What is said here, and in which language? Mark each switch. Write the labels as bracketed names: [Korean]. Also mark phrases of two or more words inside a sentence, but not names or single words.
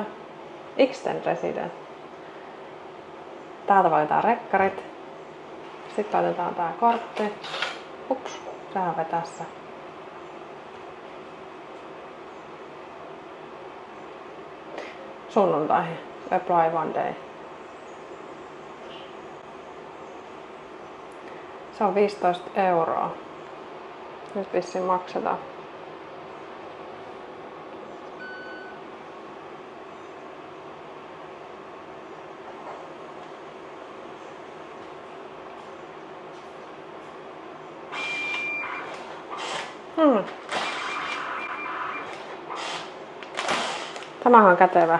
[English] Extend Resident. [Finnish] Täältä valitaan rekkarit. Sitten laitetaan tää kortti. Ups, sehän vetässä. Sunnuntaihin. [English] Apply one day. [Finnish] Se on 15 €. Nyt vissiin maksetaan. Tämähän on kätevä.